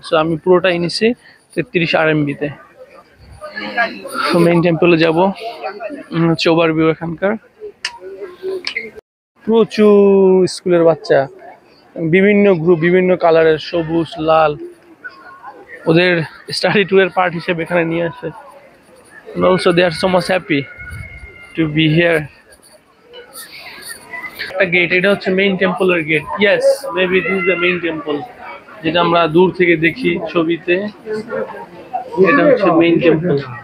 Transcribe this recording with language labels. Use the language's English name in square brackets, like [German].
[Bangla] So আমি পুরোটাই নিছি 33 RMB-তে। তো মেইন টেম্পলে যাব, হচ্ছে ওভারভিউ এখানকার। প্রচুর স্কুলের বাচ্চা, বিভিন্ন গ্রুপ, বিভিন্ন কালারের, সবুজ, লাল, ওদের স্টাডি ট্যুরের পার্ট হিসেবে এখানে নিয়ে আসে। [English] And also they are so much happy to be here. [Bangla] একটা গেট, এটা হচ্ছে main টেম্পলের gate. [English] yes, maybe this is the main temple, [Bangla] যেটা আমরা দূর থেকে দেখি ছবিতে। এটা হচ্ছে মেইন টেম্পল।